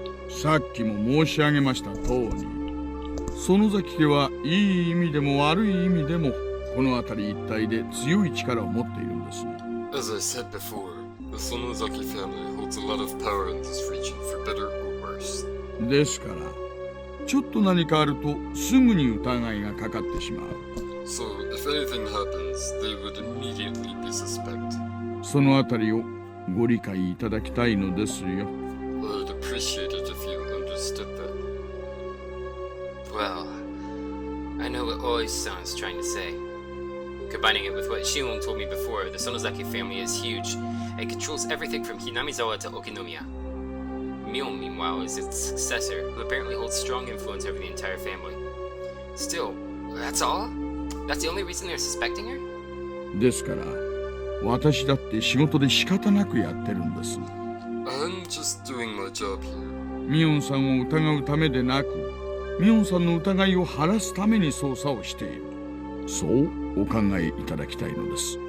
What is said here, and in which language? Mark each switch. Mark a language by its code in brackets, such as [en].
[ja] さっきも申し上げました通り、園崎家はいい意味でも悪い意味でもこの辺り一帯で強い力を持っているんです。 [en] As I said before, the Sonozaki family holds a lot of power in this region, for better or worse. [ja] ですから、ちょっと何かあるとすぐに疑いがかかってしまう。 [en] So, if anything happens, they would immediately be suspect. [ja] その辺りをご理解いただきたいのですよ。 [en] I'd appreciate it if you understood that. Well, I know what Oi-san is trying to say. Combining it with what Shion told me before, the Sonozaki family is huge and controls everything from Hinamizawa to Okinomiya. Mion, meanwhile, is its successor, who apparently holds strong influence over the entire family. Still, that's all? That's the only reason they're suspecting her? [ja] ですから、私だって仕事で仕方なくやってるんです。 [en] I'm just doing my job here. [ja] ミオンさんを疑うためでなく、ミオンさんの疑いを晴らすために捜査をしている。そうお考えいただきたいのです。